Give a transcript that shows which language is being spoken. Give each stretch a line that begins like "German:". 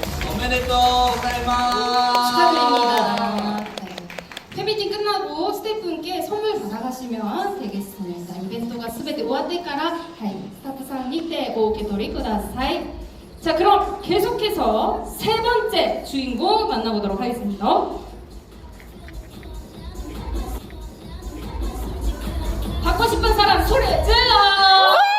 Japanese: おめでとうございます
Korean: 축하드립니다. 네. 팬미팅 끝나고 스태프분께 선물 받아가시면 되겠습니다.
Japanese: 이벤트가 全て終わってから、スタッフさんにてお受け取りください.
Korean: 자, 그럼 계속해서 세 번째 주인공 만나보도록 하겠습니다. 받고 싶은 사람 소리 질러!